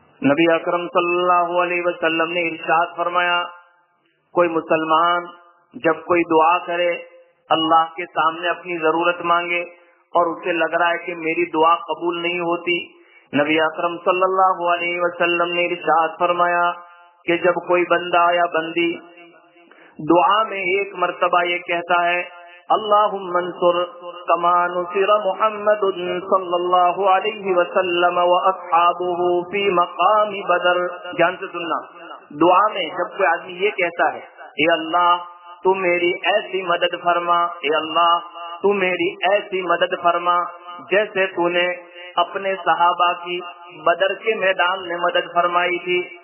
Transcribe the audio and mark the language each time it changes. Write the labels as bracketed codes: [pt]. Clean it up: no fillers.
[ur] نبی اکرم صلی اللہ علیہ وسلم نے ارشاد فرمایا، کوئی مسلمان جب کوئی دعا کرے، اللہ کے سامنے اپنی ضرورت مانگے اور اسے لگ رہا ہے کہ میری دعا قبول نہیں ہوتی، نبی اکرم صلی اللہ علیہ وسلم نے ارشاد فرمایا کہ جب کوئی بندہ یا بندی دعا میں ایک مرتبہ یہ کہتا ہے [ar] اللهم انصر كما نصر محمد صلى الله عليه وسلم واصحابه في مقام بدر. [ur] جان سے سننا, دعا میں جب کوئی آدمی یہ کہتا ہے اے اللہ تو میری ایسی مدد فرما, اے اللہ تو میری ایسی مدد فرما جیسے تو نے اپنے صحابہ کی بدر کے میدان میں مدد فرمائی تھی.